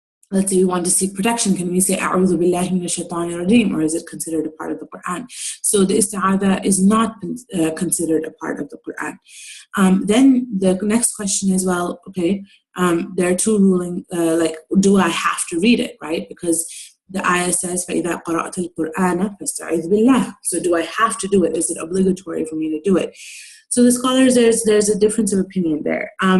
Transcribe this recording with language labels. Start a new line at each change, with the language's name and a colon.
English: Let's say we want to seek protection. Can we say,
Arabic: A'udhu billahi minash shaitanir rajim,
English: or is it considered a part of the Quran? So the Isti'adha is not considered a part of the Quran. Then the next question is, well, okay, there are 2 ruling, like, do I have to read it, right? Because the ayah says,
Arabic: فَإِذَا قَرَأْتَ الْقُرْآنَ فَاسْتَعِذْ بِاللَّهِ.
English: So do I have to do it? Is it obligatory for me to do it? So the scholars, there's a difference of opinion there.